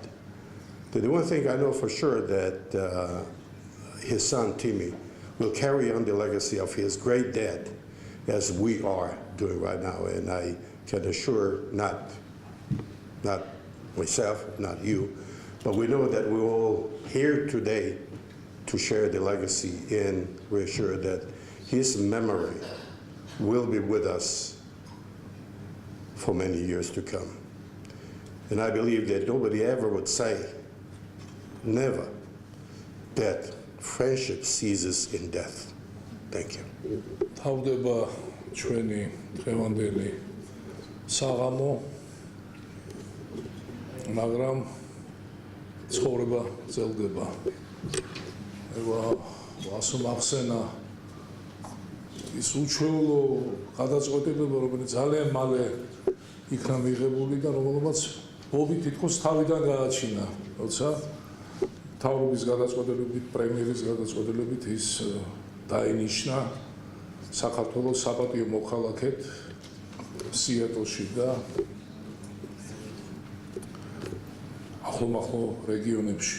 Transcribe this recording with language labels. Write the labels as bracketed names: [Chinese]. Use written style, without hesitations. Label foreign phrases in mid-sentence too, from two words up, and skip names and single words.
[English] The one thing I know for sure that his son, Timmy, will carry on the legacy of his great dad, as we are doing right now, and I can assure not myself, not you, but we know that we're all here today to share the legacy, and we're sure that his memory will be with us for many years to come. And I believe that nobody ever would say, never, that friendship ceases in death. Thank you. [Georgian] თავდება ჩვენი დღევანდელი საღამო, მაგრამ ცხოვრება ძლდება. ვასო მახსენა ის უჩვეულო გადაწყვეტილება, რომელიც ძალიან მალე იქნა მიღებული და რომელმაც ბობი თითქოს თავიდან გააჩინა, როცა მთავრობის გადაწყვეტილებით, პრემიერის გადაწყვეტილებით ის დაინიშნა საქართველოს საპატიო მოქალაქედ სიეტლში და ახლო რეგიონებში.